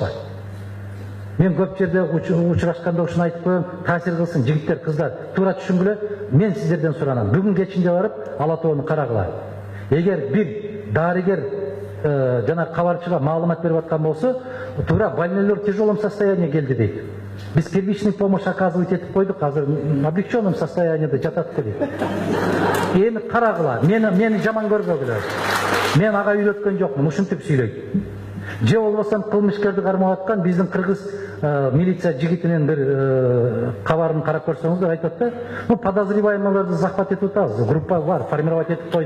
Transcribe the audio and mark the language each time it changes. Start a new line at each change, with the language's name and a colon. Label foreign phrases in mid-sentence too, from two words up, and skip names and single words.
Kyrgyz: Мен көп жерде учурашканда ушуну айтып коем, таасир кылсын жигиттер, кыздар, туура түшүнгүлө. Мен сиздерден суранам. Бүгүн кечинде барып, Ала тоону карагыла. Эгер бир дарыгер жана кабарчыга маалымат берип аткан болсо, туура больнойлор
Russian: в тяжелом состоянии
Kyrgyz: келди дейт. Биз
Russian: первичный помощь оказывать
Kyrgyz: этип койдук, азыр
Russian: облегченном состоянияда
Kyrgyz: жатат дейт. Эми карагыла, мени жаман көрбөгүлө. Мен ага үйрөткөн жокмун, ушинтип сүйлөйт. Же болбосо кылмышкерди кармап аткан биздин кыргыз милиция жигитинин бир кабарын карап көрсөңүздөр айтат да, подозреваемыйларды захват этип атабыз, группа бар, формировать этип койдук.